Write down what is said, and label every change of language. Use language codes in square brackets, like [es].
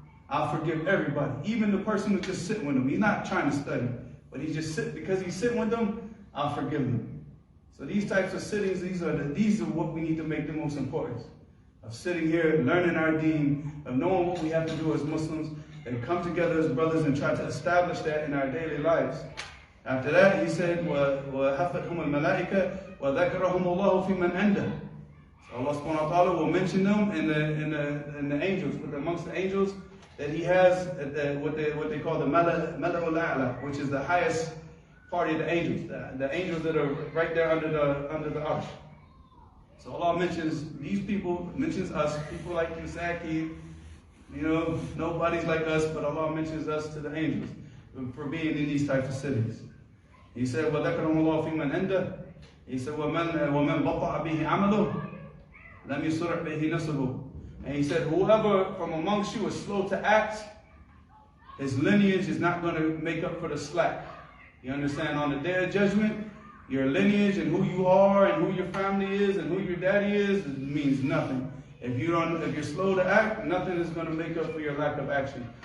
[en] I'll forgive everybody, even the person who's just sitting with them. He's not trying to study, but because he's sitting with them, I'll forgive them. So these types of sittings, these are what we need to make the most important. Of sitting here, learning our deen, of knowing what we have to do as Muslims, and come together as brothers and try to establish that in our daily lives. After that, he said, [ar] وَحَفَتْهُمُ الْمَلَائِكَةِ وَذَكَرَهُمُ اللَّهُ فِي مَنْ عِنْدَهُ. [en] So Allah subhanahu wa ta'ala will mention them in the angels, amongst the angels, that he has what they call the Mala'ul A'la, which is the highest party of the angels, the angels that are right there under the arsh. So Allah mentions these people, mentions us, people like you, Saki, nobody's like us, but Allah mentions us to the angels for being in these types of cities. He said, [ar] وَذَكَرَهُمُ اللَّهُ فِي مَنْ عِنْدَهُ. He said, وَمَنْ بَطَعَ بِهِ عَمَلُهُ لَمْ يُسْرِعْ بِهِ نَسَبُهُ. [en] And he said, whoever from amongst you is slow to act, his lineage is not going to make up for the slack. You understand? On the day of judgment, your lineage and who you are and who your family is and who your daddy is means nothing. If you're slow to act, nothing is going to make up for your lack of action.